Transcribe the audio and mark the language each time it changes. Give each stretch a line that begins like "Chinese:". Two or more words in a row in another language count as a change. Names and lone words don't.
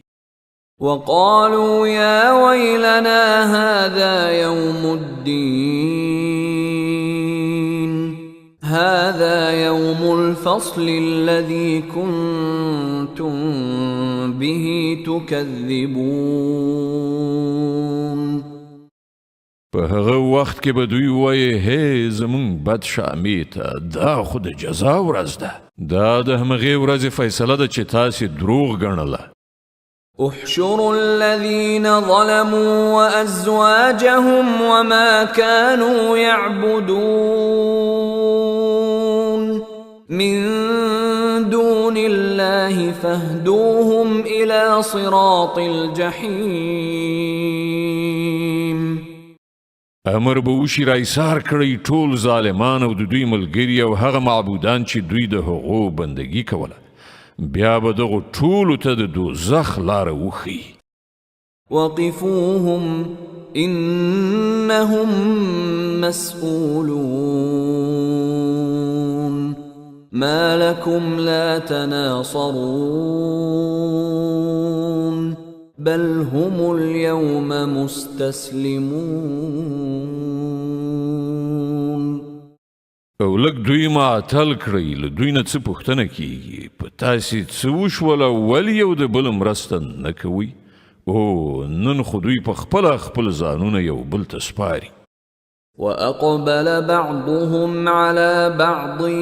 Arabic: وقالوا يا ويلنا هذا يوم الدين هذا يوم الفصل الذي كنتم به تكذبون.
Pashto: په هغه وخت کې به دوی وایي هی زمونږ بد شامې ته دا خو د جزا ورځ ده، دا د همغې ورځې فیصله ده چې تاسې دروغ ګڼله.
Arabic: احشروا الذين ظلموا وأزواجهم وما كانوا يعبدون من دون الله فاهدوهم إلى صراط الجحيم.
Pashto: امر به وشي را ایثار کړئ ټول ظالمان او د دوی ملګري او هغه معبودان چې دوی د هغو بندګي کوله، بیا به دغو ټولو ته د دوزخ لاره وښیي.
Arabic: وقفوهم إنهم مسؤولون ما لكم لا تناصرون بل هم اليوم مستسلمون.
Pashto: او لږ دوی معطل کړئ، له دوی نه څه پوښتنه کیږي؟ په تاسې څه وشول او ولې یو د بل مرسته نه کوئ؟ او نن خو دوی په خپله خپل ځانونه یو بل ته سپاري.
Arabic: وأقبل بعضهم على بعض